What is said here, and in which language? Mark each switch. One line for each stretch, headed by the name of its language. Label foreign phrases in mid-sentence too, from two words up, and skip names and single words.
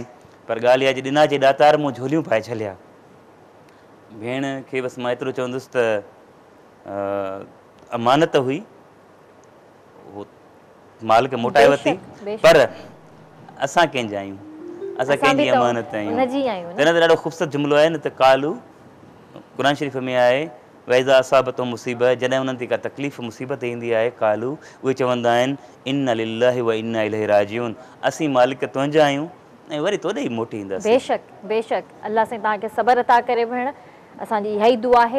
Sindhi: पर ॻाल्हि इहा अॼु ॾिना जे ॾातार मूं झोलियूं पाए छॾिया। भेण खे बसि मां एतिरो चवंदुसि त अमानत हुई, उहो मालिक मोटाए वरिती। पर असां कंहिंजा आहियूं, असां कंहिंजी अमानत आहियूं। त हिन ते ॾाढो ख़ूबसूरत जुमिलो आहे न त कालू क़ुर शरीफ़ में आहे
Arabic: وإذا أصابته مصيبة,
Sindhi: जॾहिं उन्हनि ते का तकलीफ़ मुसीबत ईंदी आहे कालू, उहे चवंदा आहिनि
Arabic: إنا لله وإنا إليه راجعون.
Sindhi: असीं मालिक तुंहिंजा आहियूं ऐं वरी तोॾे ई मोटी ईंदासीं। बेशक बेशक अल्लाह साईं तव्हांखे सबर अता करे भेण। असांजी इहा ई दुआ आहे।